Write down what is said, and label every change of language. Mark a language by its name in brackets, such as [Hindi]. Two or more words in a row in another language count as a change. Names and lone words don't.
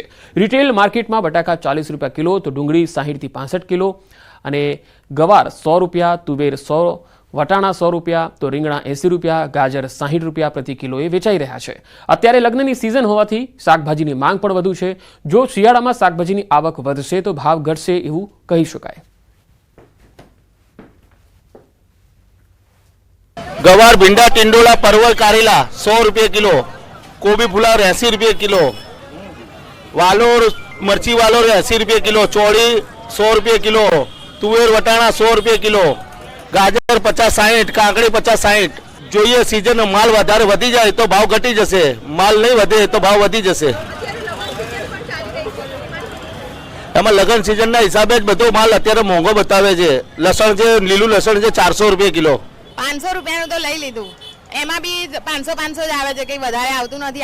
[Gujarati] રિટેલ માર્કેટમાં બટાકા 40 રૂપિયા કિલો, તો ડુંગળી 60 થી 65 કિલો અને ગવાર 100 રૂપિયા, તુવેર 100, વટાણા 100 રૂપિયા, તો રીંગણા 80 રૂપિયા, ગાજર 60 રૂપિયા પ્રતિ કિલોએ વેચાઈ રહ્યા છે. અત્યારે લગ્નની સિઝન હોવાથી શાકભાજીની માંગ પણ વધુ છે. જો શિયાળામાં શાકભાજીની આવક વધશે તો ભાવ ઘટશે એવું કહી શકાય. ગવાર ભીંડા ટીંડોળા પરવળ કારેલા 100 રૂપિયા કિલો, કોબી ફ્લાવર 80 રૂપિયા કિલો, વાલોર મરચી વાલોર 80 રૂપિયા કિલો, ચોળી 100 રૂપિયા કિલો, તુવેર વટાણા 100 રૂપિયા કિલો, ગાજર 50-60, કાકડી 50-60. જોઈએ સીઝન માલ વધારે વધી જાય તો ભાવ ઘટી જશે, માલ નહીં વધે તો ભાવ વધી જશે. એમાં લગન સિઝનના હિસાબે જ બધો માલ અત્યારે મોંઘો બતાવે છે. લસણ છે, લીલું લસણ છે 400 રૂપિયા કિલો. 500 રૂપિયાનું તો લઈ લીધું, એમાં બી 500 જ આવે છે, કંઈ વધારે આવતું નથી.